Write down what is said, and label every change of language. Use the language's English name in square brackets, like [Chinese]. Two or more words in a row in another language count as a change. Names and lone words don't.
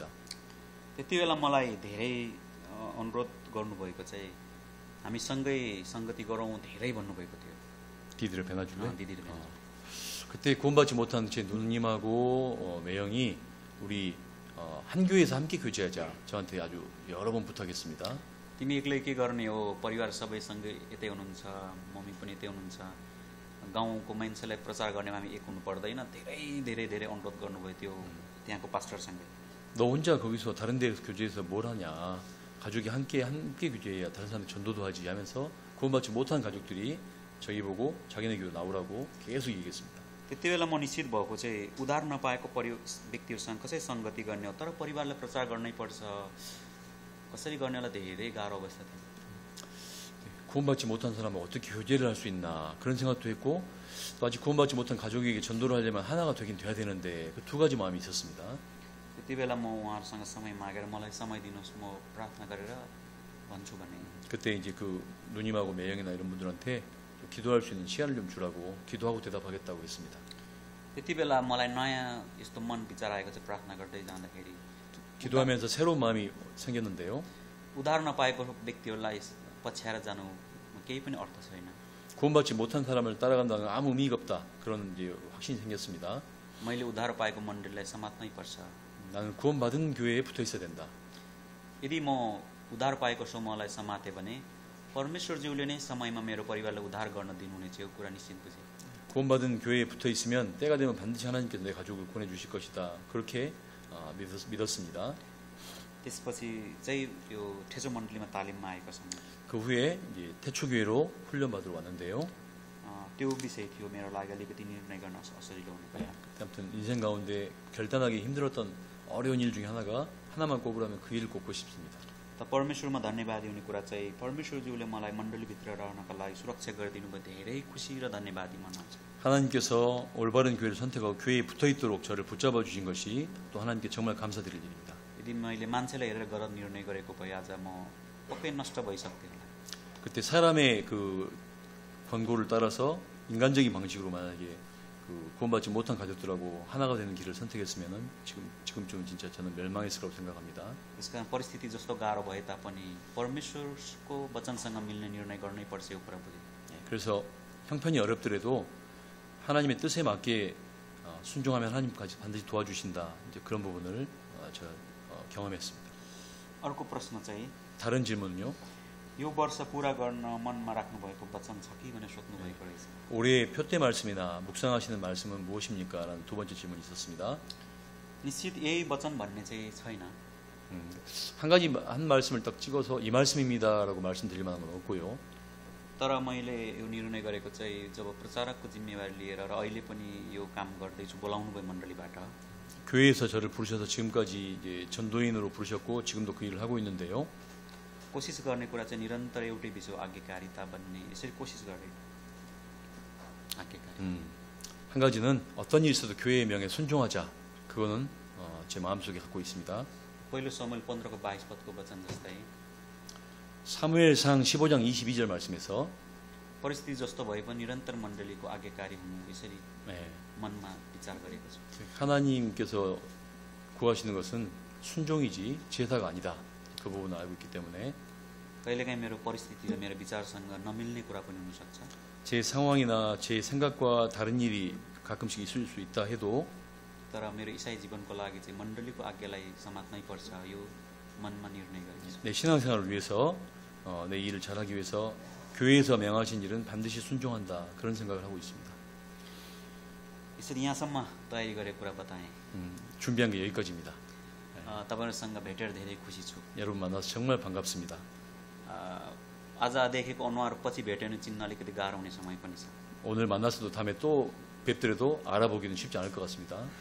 [Nepali] त्यति बेला मलाई धेरै अनुरोध गर्नुभएको चाहिँ हामी सँगै संगति गरौँ धेरै भन्नुभएको थियो। 디디를 배나줄래? दिदीले भेट्नु। [Korean] 그때 구원받지 못한 제 누님하고 매형이 우리 한 교회에서 함께 교제하자 저한테 아주 여러 번 부탁했습니다. [Nepali] तिमी एक्लै के गर्ने हो परिवार सबै सँगै यतै हुनुहुन्छ मम्मी पनि यतै हुनुहुन्छ गाउँको मान्छेलाई प्रचार गर्ने हामी एक हुनु पर्दैन धेरै अनुरोध गर्नुभयो त्यो त्यहाँको पास्टरसँगै। [Korean] 너 혼자 거기서 다른 데서 교제해서 뭘 하냐 가족이 함께 교제해야 다른 사람들 전도도 하지 하면서 구원받지 못한 가족들이 저희 보고 자기네 교회 나오라고 계속 얘기했습니다. [Nepali] त्यति बेला म निश्चित भएको चाहिँ उद्धार नपाएको व्यक्तिहरूसँग कसरी सङ्गति गर्ने हो तर परिवारलाई प्रचार गर्नै पर्छ कसरी गर्नेलाई धेरै गाह्रो अवस्था थियो। [Korean] 구원받지 못한 사람은 어떻게 교제를 할 수 있나 그런 생각도 했고 또 아직 구원받지 못한 가족에게 전도를 하려면 하나가 되긴 돼야 되는데 그 두 가지 마음이 있었습니다. [Nepali] त्यति बेला म उहाँहरूसँग समय मागेर मलाई समय दिनुहोस् म प्रार्थना गरेर भन्छु भने [Korean] 그때 이제 그 누님하고 매형이나 이런 분들한테 기도할 수 있는 시간을 좀 주라고 기도하고 대답하겠다고 했습니다. [Nepali] त्यति बेला मलाई नयाँ यस्तो मन विचार आएको चाहिँ प्रार्थना गर्दै जाँदाखेरि [Korean] 기도하면서 새로운 마음이 생겼는데요. [Nepali] उद्धार नपाएको व्यक्तिहरूलाई पछ्याएर जानु केही पनि अर्थ छैन। [Korean] 구원받지 못한 사람을 따라간다는 아무 의미가 없다. 그런 이제 확신이 생겼습니다. [Nepali] मैले उद्धार पाएको मण्डलीलाई समात्नै पर्छ। [Korean] 나는 구원받은 교회에 붙어 있어야 된다. [Nepali] यदि म उद्धार पाएको समूहलाई समाते भने परमेश्वरज्यूले नै समयमा मेरो परिवारलाई उद्धार गर्न दिनुहुनेछ यो कुरा निश्चित बुझेँ। [Korean] 구원받은 교회에 붙어 있으면 때가 되면 반드시 하나님께서 내 가족을 구원해 주실 것이다. 그렇게 믿었습니다. [Nepali] त्यसपछि चाहिँ यो ठेचो मण्डलीमा तालिममा आएको समय [Korean] 그 후에 이제 태초교회로 훈련받으러 왔는데요. [Nepali] त्यो विषय थियो मेरो लागि अलिकति निर्णय गर्न असजिलो हुने कुरा। [Korean] 아무튼 인생 가운데 결단하기 힘들었던 어려운 일 중에 하나만 꼽으라면 그 일을 꼽고 싶습니다. [Nepali] त परमेश्वरमा धन्यवादी हुने कुरा चाहिँ परमेश्वरज्यूले मलाई मण्डलीभित्र रहनका लागि सुरक्षा गरिदिनु भयो धेरै खुसी र धन्यवादी मनाउँछ। [Korean] 하나님께서 올바른 교회를 선택하고 교회에 붙어 있도록 저를 붙잡아 주신 것이 또 하나님께 정말 감사드릴 일입니다. [Nepali] यदि मैले मान्छेलाई हेरेर गलत निर्णय गरेको भए आज म पक्कै नष्ट भइसक्थेँ होला। [Korean] 그때 사람의 그 권고를 따라서 인간적인 방식으로 만약에 그 구원받지 못한 가족들하고 하나가 되는 길을 선택했으면은 지금쯤은 진짜 저는 멸망했을 거라고 생각합니다. [Nepali] त्यसकारण परिस्थिति जस्तो गाह्रो भए तापनि परमेश्वरको वचनसँग मिल्ने निर्णय गर्नै पर्छ यो कुरा बुझेँ। [Korean] 그래서 형편이 어렵더라도 하나님의 뜻에 맞게 순종하면 하나님까지 반드시 도와주신다. 이제 그런 부분을 제가 경험했습니다. [Nepali] अर्को प्रश्न चाहिँ [Korean] 다른 질문은요. [Nepali] यो वर्ष पूरा गर्न मनमा राख्नुभएको वचन छ कि भनेर सोध्नु भएको रहेछ. [Korean] 올해 표대 말씀이나 묵상하시는 말씀은 무엇입니까? 라는 두 번째 질문이 있었습니다. [Nepali] निश्चित यही वचन भन्ने चाहिँ छैन. [Korean] 한 가지 한 말씀을 딱 찍어서 이 말씀입니다라고 말씀드릴 만한 건 없고요. [Nepali] तर मैले यो निर्णय गरेको चाहिँ जब प्रचारकको जिम्मेवारी लिएर र अहिले पनि यो काम गर्दैछु बोलाउनु भयो मण्डलीबाट. [Korean] 교회에서 저를 부르셔서 지금까지 이제 전도인으로 부르셨고 지금도 그 일을 하고 있는데요. [Nepali] कोसिस गर्ने कुरा चाहिँ निरन्तर एउटै विषय आज्ञाकारिता भन्ने यसरी कोसिस गर्ने आज्ञाकारिता. [Korean] 한 가지는 어떤 일이 있어도 교회의 명에 순종하자. 그거는 제 마음속에 갖고 있습니다. [Nepali] पहिलो समुएल 15को 22पदको वचन जस्तै [Korean] 사무엘상 15장 22절 말씀에서 [Nepali] परिस्थिति जस्तो भए पनि निरन्तर मण्डलीको आज्ञाकारी हुनु यसरी [Korean] 네, [Nepali] मनमा विचार गरेको छु. [Korean] 하나님께서 구하시는 것은 순종이지 제사가 아니다. 그 부분을 알고 있기 때문에 [Nepali] कहिलेकाहीँ मेरो परिस्थिति र मेरो विचारसँग नमिल्ने कुरा पनि हुनसक्छ. [Korean] 제 상황이나 제 생각과 다른 일이 가끔씩 있을 수 있다 해도 [Nepali] तर मेरो इसाई जीवनको लागि चाहिँ मण्डलीको आज्ञालाई समात्नै पर्छ यो मनमा निर्णय गरेको छु. [Korean] 내 신앙생활을 위해서 내 일을 잘하기 위해서 교회에서 명하신 일은 반드시 순종한다. 그런 생각을 하고 있습니다. [Nepali] यसरी यहाँसम्म तयारी गरेको कुरा बताएँ. [Korean] 준비한 게 여기까지입니다. [Nepali] तपाईँहरूसँग भेटेर धेरै खुसी छु. [Korean] 여러분 만나서 정말 반갑습니다. [Nepali] आज देखेको अनुहार पछि भेट्यो भने चिन्न अलिकति गाह्रो हुने समय पनि छ. [Korean] 오늘 만났어도 다음에 또 뵙더라도 알아보기는 쉽지 않을 것 같습니다.